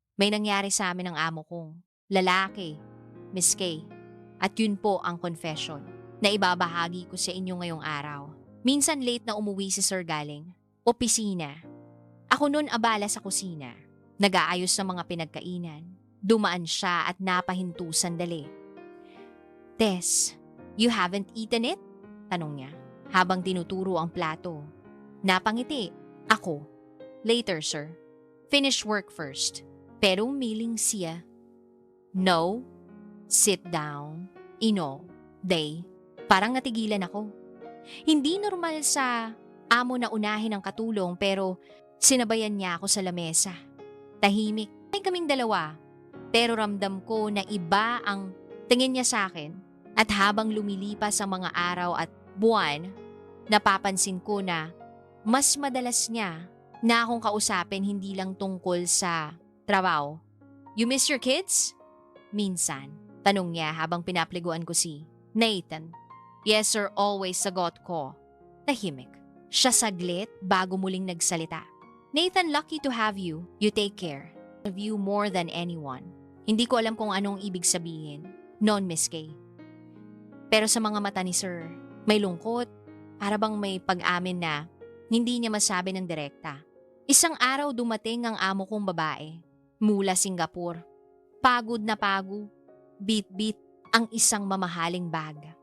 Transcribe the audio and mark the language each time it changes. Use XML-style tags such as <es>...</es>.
<tl>May nangyari sa amin ng amo kong lalaki, Miss K. At yun po ang confession na ibabahagi ko sa inyo ngayong araw. Minsan late na umuwi si Sir galing opisina. Ako nun abala sa kusina. Nag-aayos ng mga pinagkainan. Dumaan siya at napahinto sandali.</tl> <en>"Tess, you haven't eaten it?"</en> <tl>tanong niya habang tinuturo ang plato. Napangiti. Ako,</tl> <en>"Later, sir. Finish work first."</en> <tl>Pero umiling siya.</tl> <en>"No. Sit down. Day."</en> <tl>Parang natigilan ako. Hindi normal sa amo na unahin ang katulong pero sinabayan niya ako sa lamesa. Tahimik. May kaming 2 pero ramdam ko na iba ang tingin niya sa akin. At habang lumilipas ang mga araw at buwan, napapansin ko na mas madalas niya na akong kausapin hindi lang tungkol sa trabaho.</tl> <en>"You miss your kids?"</en> <tl>Minsan, tanong niya habang pinapliguan ko si Nathan.</tl> <en>"Yes sir, always,"</en> <tl>sagot ko. Tahimik. Siya saglit bago muling nagsalita.</tl> <en>"Nathan, lucky to have you. You take care of you more than anyone."</en> <tl>Hindi ko alam kung anong ibig sabihin noon, Miss K. Pero sa mga mata ni Sir, may lungkot, para bang may pag-amin na hindi niya masabi ng direkta. Isang araw dumating ang amo kong babae mula Singapore. Pagod na pagod, bit-bit ang isang mamahaling bag.</tl>